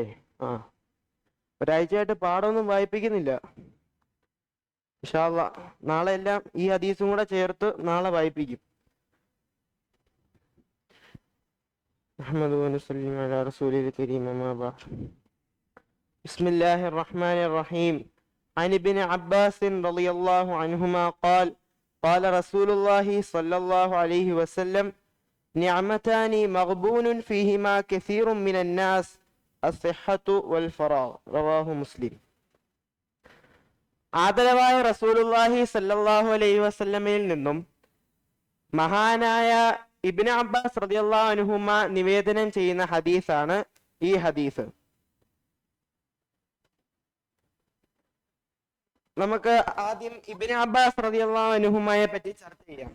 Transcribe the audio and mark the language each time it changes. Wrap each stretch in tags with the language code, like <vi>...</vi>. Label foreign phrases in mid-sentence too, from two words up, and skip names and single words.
<ml>ഒരാഴ്ചയായിട്ട് പാഠമൊന്നും വായിപ്പിക്കുന്നില്ല.</ml> <ar>إن شاء الله</ar> <ml>നാളെ എല്ലാം ഈ ഹദീസും കൂടെ ചേർത്ത് നാളെ വായിപ്പിക്കും.</ml> <ar>بسم الله الرحمن الرحيم. عن ابن عباس رضي الله عنهما قال قال رسول الله صلى الله عليه وسلم نعمتان مغبون فيهما كثير من الناس الصحة والفراغ رواه مسلم.</ar> <ml>ആദരവായ</ml> <ar>رسول الله صلى الله عليه</ar> <ml>വസല്ലമയിൽ നിന്നും മഹാനായ ഇബ്നു അബ്ബാസ്</ml> <ar>رضي الله عنهما</ar> <ml>നിവേദനം ചെയ്യുന്ന ഹദീസാണ് ഈ ഹദീസ്. നമുക്ക് ആദ്യം ഇബ്നു അബ്ബാസ് റളിയല്ലാഹു അൻഹുമയെ പറ്റി ചർച്ച ചെയ്യാം.</ml>